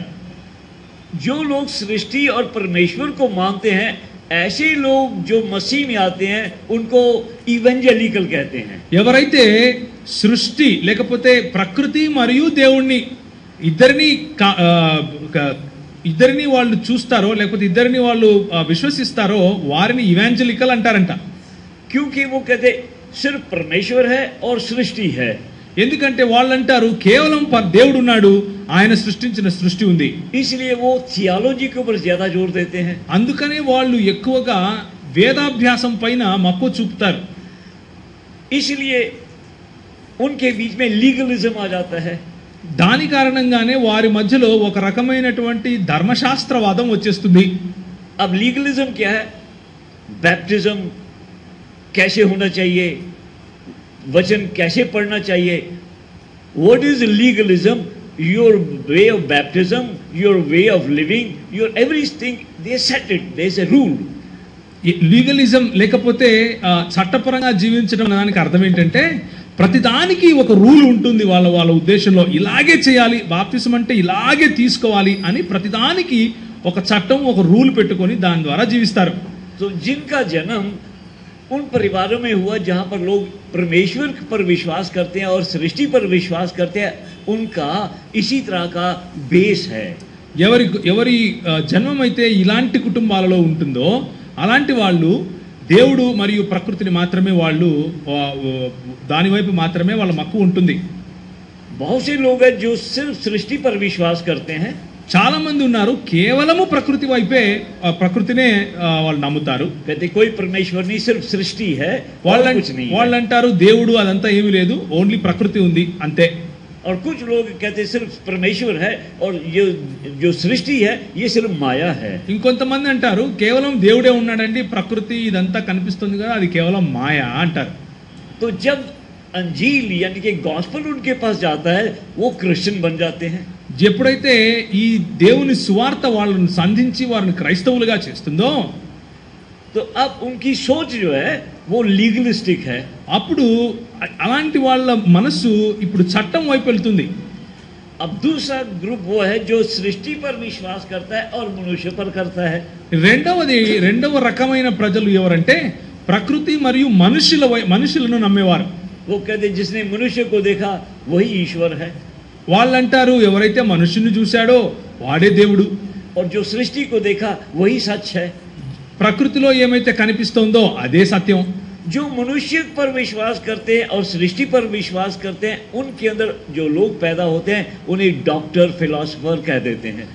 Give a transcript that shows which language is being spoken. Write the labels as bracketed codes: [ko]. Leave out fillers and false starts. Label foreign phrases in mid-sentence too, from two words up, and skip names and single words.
[hi] जो लोग सृष्टि और परमेश्वर को मानते हैं, ऐसे लोग जो मसीह में आते हैं, उनको इवेंजेलिकल कहते हैं. [te] ఎవరైతే సృష్టి లేకపోతే ప్రకృతి మరియు దేవుణ్ణి ఇద్దరిని వాళ్ళు చూస్తారో లేకపోతే ఇద్దరిని వాళ్ళు విశ్వసిస్తారో వారిని ఇవాంజలికల్ అంటారంట. [hi] क्योंकि वो कहते सिर्फ परमेश्वर है और सृष्टि है. [te] ఎందుకంటే వాళ్ళు అంటారు కేవలం దేవుడు ఉన్నాడు, ఆయన సృష్టించిన సృష్టి ఉంది. [hi] इसलिए वो थियोलॉजी के ऊपर ज्यादा जोर देते हैं. [te] అందుకనే వాళ్ళు ఎక్కువగా వేదాభ్యాసం పైన మక్కువ చూపుతారు. [hi] इसलिए उनके बीच में लीगलिज्म आ जाता है. [te] దాని కారణంగానే వారి మధ్యలో ఒక రకమైనటువంటి ధర్మశాస్త్రవాదం వచ్చేస్తుంది. [hi] अब लीगलिज्म क्या है? बैप्टिज्म कैसे होना चाहिए, वचन कैसे पढ़ना चाहिए. [en] What is legalism? Your way of baptism, your way of living, your everything, they set it, there is a rule. [te] లీగలిజం లేకపోతే చట్టపరంగా జీవించడం దానికి అర్థం ఏంటంటే ప్రతిదానికి ఒక రూల్ ఉంటుంది. వాళ్ళ ఉద్దేశంలో ఇలాగే చేయాలి, బాప్తిసం అంటే ఇలాగే తీసుకోవాలి అని ప్రతిదానికి ఒక చట్టం, ఒక రూల్ పెట్టుకొని దాని ద్వారా జీవిస్తారు. [hi] तो जिनका जन्म उन परिवारों में हुआ जहां पर लोग परमेश्वर पर विश्वास करते हैं और सृष्टि पर विश्वास करते हैं, उनका इसी तरह का बेस है. [te] ఎవరి జన్మం అయితే ఇలాంటి కుటుంబాలలో ఉంటుందో అలాంటి వాళ్ళు దేవుడు మరియు ప్రకృతిని మాత్రమే వాళ్ళు దాని వైపు మాత్రమే వాళ్ళ మక్కువ ఉంటుంది. [hi] बहुत से लोग हैं जो सिर्फ सृष्टि पर विश्वास करते हैं. [te] చాలా మంది ఉన్నారు కేవలము ప్రకృతి వైపే, ప్రకృతినే వాళ్ళు నమ్ముతారు. [hi] कहते कोई परमेश्वर नहीं, सिर्फ सृष्टि है, कुछ नहीं. [te] వాళ్ళు అంటారు దేవుడు అదంతా ఏమీ లేదు, ఓన్లీ ప్రకృతి ఉంది అంతే. [hi] और कुछ लोग कहते सिर्फ परमेश्वर है और ये जो सृष्टि है ये सिर्फ माया है. [te] ఇంకొంతమంది అంటారు కేవలం దేవుడే ఉన్నాడండి, ప్రకృతి ఇదంతా కనిపిస్తుంది కదా అది కేవలం మాయా అంటారు. [hi] तो जब अंजील यानी कि गॉस्पेल उनके पास जाता है, वो क्रिश्चियन बन जाते हैं. [te] ఎప్పుడైతే ఈ దేవుని సువార్త వాళ్ళని సంధించి వారిని క్రైస్తవులుగా చేస్తుందో, [hi] तो अब उनकी सोच जो है वो लीगलिस्टिक है. [te] అప్పుడు అలాంటి వాళ్ళ మనసు ఇప్పుడు చట్టం వైపు వెళ్తుంది. [hi] अब दूसरा ग्रुप वो है जो सृष्टि पर विश्वास करता है और मनुष्य पर करता है। [te] రెండవ రకమైన ప్రజలు ఎవరంటే ప్రకృతి మరియు మనుషులను నమ్మేవారు. [hi] वो कहते जिसने मनुष्य को देखा वही ईश्वर है, [te] వాళ్ళంటారు ఎవరైతే మనుషుని చూశాడో వాడే దేవుడు, [hi] और जो सृष्टि को देखा वही सच है। [te] ప్రకృతిలో ఏమైతే కనిపిస్తోందో అదే సత్యం. [hi] जो मनुष्य पर विश्वास करते हैं और सृष्टि पर विश्वास करते हैं, उनके अंदर जो लोग पैदा होते हैं उन्हें [en] doctor philosopher [hi] कह देते हैं।